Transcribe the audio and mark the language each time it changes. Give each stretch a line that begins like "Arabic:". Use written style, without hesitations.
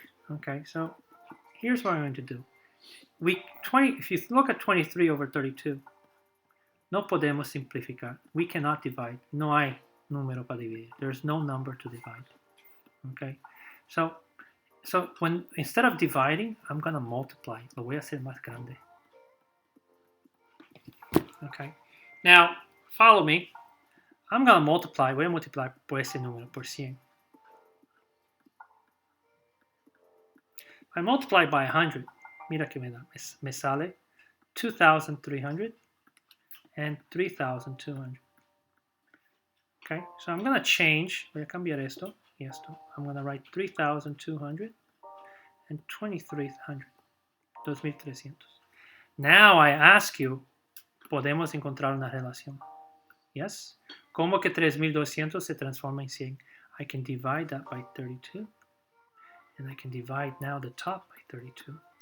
English: Okay, so here's what I'm going to do. If you look at 23 over 32,
Spanish: no podemos simplificar.
English: We cannot divide.
Spanish: No hay número para dividir.
English: There's no number to divide. Okay, so when instead of dividing, I'm going to multiply.
Spanish: Lo voy a hacer más grande.
English: Okay, now follow me. I'm going to multiply.
Spanish: Voy a multiplicar por ese número, por 100.
English: I multiply by 100.
Spanish: Mira que me da. Me sale 2,300 and 3,200.
English: Okay, so I'm going to change.
Spanish: Voy a cambiar esto y esto.
English: I'm going to write 3,200 and 2,300. 2,300. Now I ask you,
Spanish: podemos encontrar una relación.
English: Yes?
Spanish: ¿Cómo que 3,200 se transforma en 100?
English: I can divide that by 32. And I can divide now the top by 32.